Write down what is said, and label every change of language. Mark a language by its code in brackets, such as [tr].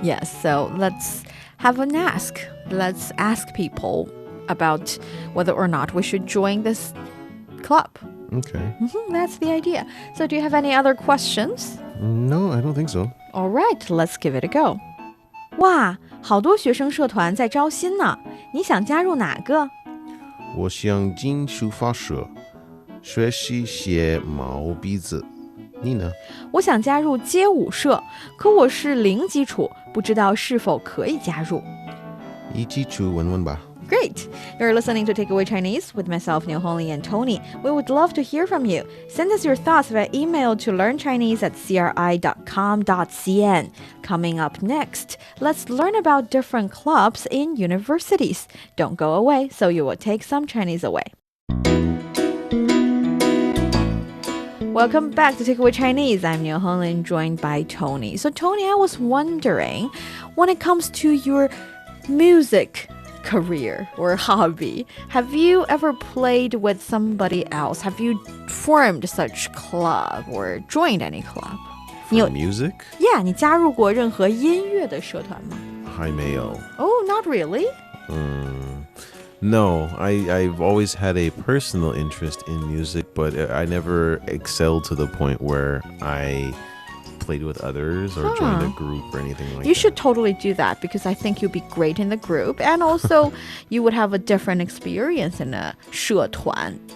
[en] Yes, so let's have an ask. Let's ask people about whether or not we should join this club. Okay. That's the idea. So do you have any other questions? No, I don't think so. All right, let's give it a go. [zh] 哇，好多学生社团在招新呢，你想加入哪个？我想进书法社，学习写毛笔字。你呢？我想加入街舞社，可我是零基础，不知道是否可以加入。一起去问问吧。 [en] Great! You're listening to Takeaway Chinese with myself, Neil Honley, and Tony. We would love to hear from you. Send us your thoughts via email to learnchinese@cri.com.cn. Coming up next, let's learn about different clubs in universities. Don't go away, so you will take some Chinese away. Welcome back to Takeaway Chinese. I'm Neil Honlin, joined by Tony. So, Tony, I was wondering, when it comes to your music career or hobby, have you ever played with somebody else? Have you formed such club or joined any club? For music? [zh] Yeah, 你加入过任何音乐的社团吗？还没有。 [en] Oh, not really? No, I've always had a personal interest in music, but I never excelled to the point where I played with others or joined a group or anything like that. You should totally do that because I think you'll be great in the group, and also you would have a different experience in a 社团.